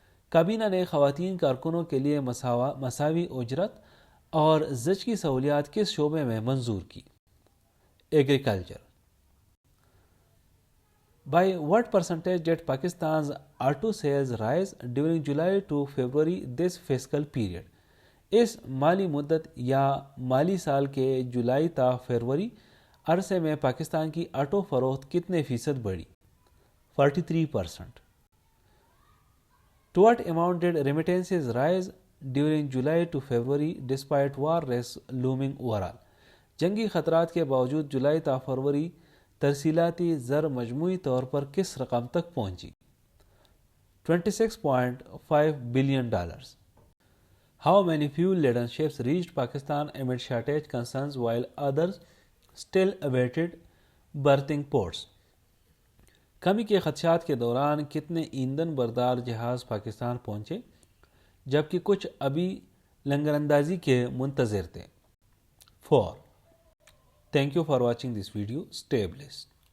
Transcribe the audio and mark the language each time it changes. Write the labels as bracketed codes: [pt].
[ur] کابینہ نے خواتین کارکنوں کے لیے مساوی اجرت اور زچگی سہولیات کس شعبے میں منظور کی؟ Agriculture. [en] By what percentage did Pakistan's auto sales rise during July to February this fiscal period? [ur] اس مالی مدت یا مالی سال کے جولائی تا فروری عرصے میں پاکستان کی آٹو فروخت کتنے فیصد بڑھی؟ 43%. [en] To what amount did remittances rise during July to February despite war risks looming overall? [ur] جنگی خطرات کے باوجود جولائی تا فروری ترسیلاتی زر مجموعی طور پر کس رقم تک پہنچی؟ $26.5 billion. [en] How many fuel-laden ships reached Pakistan amid shortage concerns while others still awaited berthing ports? [ur] کمی کے خدشات کے دوران کتنے ایندھن بردار جہاز پاکستان پہنچے جبکہ کچھ ابھی لنگر اندازی کے منتظر تھے؟ 4. [en] Thank you for watching this video. Stay blessed.